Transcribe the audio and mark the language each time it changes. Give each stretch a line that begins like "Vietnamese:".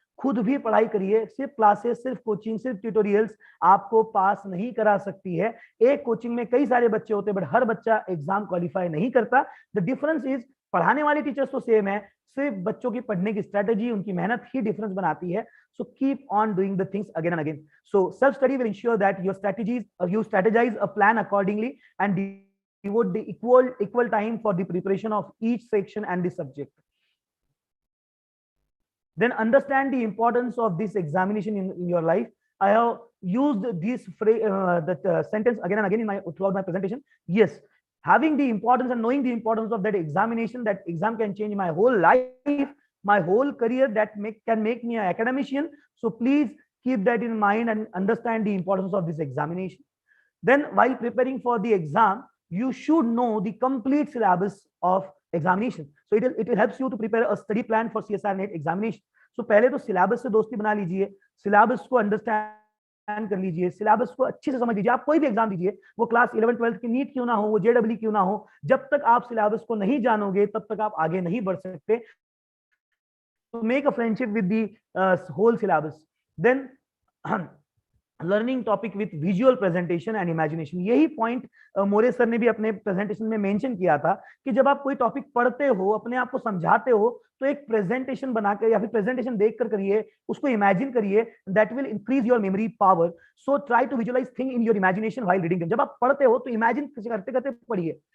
Hindi: खुद भी पढ़ाई करिए। सिर्फ क्लासेस, सिर्फ कोचिंग, सिर्फ ट्यूटोरियल्स आपको पास नहीं करा सकती है। एक कोचिंग में कई सारे बच्चे होते हैं, बट हर बच्चा एग्जाम क्वालिफाई नहीं करता।
English: the difference is,
Hindi: पढ़ाने वाले टीचर्स तो सेम है, सिर्फ बच्चों की पढ़ने की स्ट्रेटेजी, उनकी मेहनत ही डिफरेंस बनाती है।
English: So keep on doing the things again and again. So self-study will ensure that your strategies, you strategize a plan accordingly and devote the equal time for the preparation of each section and the subject. Then understand the importance of this examination in your life. I have used this phrase, sentence again and again throughout my presentation. Yes, having the importance and knowing the importance of that examination, that exam can change my whole life, my whole career, that can make me an academician. So please keep that in mind and understand the importance of this examination. Then while preparing for the exam, you should know the complete syllabus of examination. So it helps you to prepare a study plan for CSIR NET examination.
Hindi: So पहले तो syllabus से दोस्ती बना लीजिए, syllabus को understand कर लीजिए, syllabus को अच्छे से समझ लीजिए। आप कोई भी एग्जाम दीजिए, वो क्लास 11 12 की नीट क्यों ना हो, वो JEE क्यों ना हो, जब तक आप syllabus को नहीं जानोगे तब तक आप आगे नहीं बढ़ सकते।
English: To make a friendship with the whole syllabus. Then learning topic with visual presentation and imagination.
Hindi: यही पॉइंट मोरे सर ने भी अपने प्रेजेंटेशन में मेंशन किया था कि जब आप कोई टॉपिक पढ़ते हो, अपने आप को समझाते हो, तो एक प्रेजेंटेशन बनाकर या फिर प्रेजेंटेशन देखकर करिए, उसको इमेजिन करिए,
English: That will increase your memory power. So try to visualise thing in your imagination while reading.
Hindi: जब आप पढ़ते हो तो इमेजिन करते करते पढ़िए.